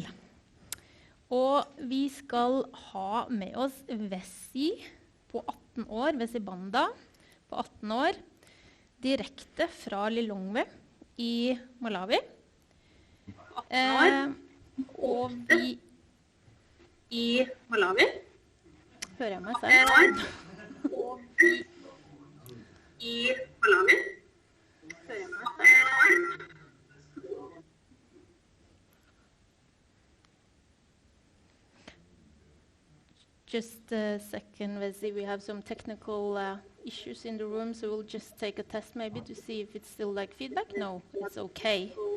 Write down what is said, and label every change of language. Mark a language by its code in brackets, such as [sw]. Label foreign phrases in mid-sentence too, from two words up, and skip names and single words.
[no] Og vi skal ha med oss Vessi på 18 år, Vessi Banda på 18 år, direkte fra Lilongwe i Malawi. 18 år, og vi i Malawi. Hører jeg meg selv? Og vi i Malawi. Hører jeg meg selv? [en] Just a second, Vessi. We have some technical issues in the room, so we'll just take a test maybe to see if it's still like feedback. No, it's okay.